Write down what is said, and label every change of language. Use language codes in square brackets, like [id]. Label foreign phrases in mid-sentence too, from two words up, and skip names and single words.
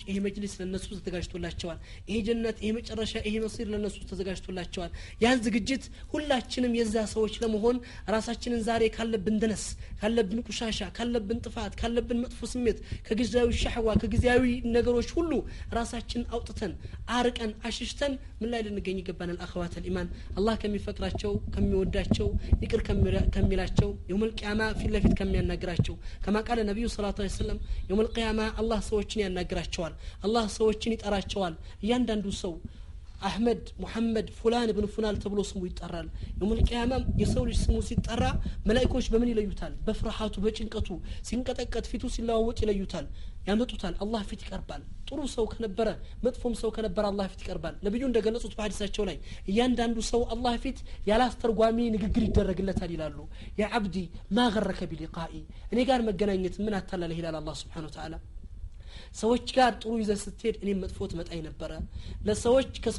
[am] ይሄ መጅሊስ ለነሱ ተዘጋጅቶላቸዋል ይሄ ጀነት ይሄ መጨረሻ ይሄ መሲር ለነሱ ተዘጋጅቶላቸዋል ያን ዝግጅት ሁላችንም የዛ ሰዎች ለመሆን ራሳችንን ዛሬ ካለብን ደነስ ካለብን ቁሻሻ ካለብን ጥፋት ካለብን መጥፎ ስሜት ከጊዜያዊ ሸህዋ ከጊዜያዊ ነገሮች ሁሉ ራሳችንን አውጥተን አርቀን አሽሽተን ምን ላይ ልንገኝ ይገባናል [ar] أخوات الإيمان [am] الله ከሚፈቅራቸው ከሚወዳቸው ይቅር ከሚላቸው [ar] يوم القيامة [am] ፊት ለፊት ከሚያናግራቸው [ar] كما قال النبي صلى الله عليه وسلم يوم القيامة الله [am] ሰዎችን ያናግራቸዋል الله ሰዎችን ይጠራቸዋል እያንዳንዱ ሰው አህመድ ሙሐመድ ፉላን ኢብኑ ፉላን ተብሎ ስሙ ይጠራል [ar] يوم القيامة [am] የሰው ልጅ ስሙ ሲጠራ መላእክቶች በምን ይለዩታል በፍርሃቱ በጭንቀቱ ሲንቀጠቀጥ ፊቱ ሲለዋወጥ ይለዩታል ያመጡታል አላህ ፊት ይቀርባል ጥሩ ሰው ከነበረ መጥፎም ሰው ከነበረ አላህ ፊት ይቀርባል ነብዩ እንደገለጹት በሐዲሳቸው ላይ እያንዳንዱ ሰው አላህ ፊት ያላስተርጓሚ ንግግር ይደረግለታል ይላሉ [ar] يا عبدي ما غرك بلقائي [am] እኔ ጋር መገናኘት ምን አታላለህ ይላል አላህ [ar] سبحانه وتعالى [am] ሰዎች ጋር ጥሩ ይዘህ ስትሄድ እኔ መጥፎ ትመጣኝ ነበር ለሰዎች